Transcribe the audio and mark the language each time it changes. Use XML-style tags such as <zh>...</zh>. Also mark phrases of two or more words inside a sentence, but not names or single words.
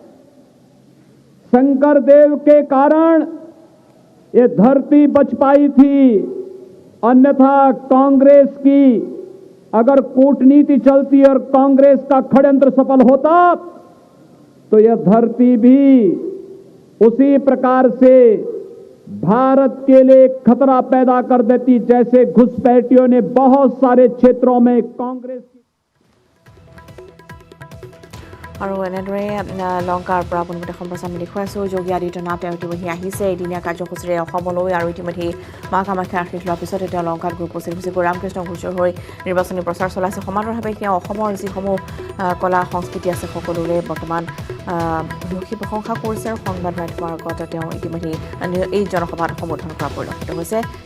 <hi>शंकर देव के कारण ये धरती बच पाई थी, अन्यथा कांग्रेस की अगर कूटनीति चलती और कांग्रेस का षड्यंत्र सफल होता तो यह धरती भी उसी प्रकार से भारत के लिए खतरा पैदा कर देती, जैसे घुसपैठियों ने बहुत सारे क्षेत्रों में कांग्रेस</hi> <as>আৰু এনেদৰে লংকাৰ পৰা পোনপটীয়া সম্প্ৰচাৰ আমি দেখুৱাই আছোঁ। যোগী আদিত্যনাথ তেওঁ ইতিমধ্যে আহিছে এদিনীয়া কাৰ্যসূচীৰে অসমলৈ, আৰু ইতিমধ্যে মা কামাখ্যাৰ আশীষ লোৱাৰ পিছতে তেওঁ লংকাত গৈ উপস্থিত হৈছে। ৰামকৃষ্ণ ঘোষৰ হৈ নিৰ্বাচনী প্ৰচাৰ চলাইছে। সমান্তৰালভাৱে তেওঁ অসমৰ যিসমূহ কলা সংস্কৃতি আছে সকলোৰে বৰ্তমান দোষী প্ৰশংসা কৰিছে, আৰু সংবাদ মাধ্যমৰ আগত তেওঁ ইতিমধ্যে এই জনসভাত সম্বোধন কৰা পৰিলক্ষিত হৈছে।</as>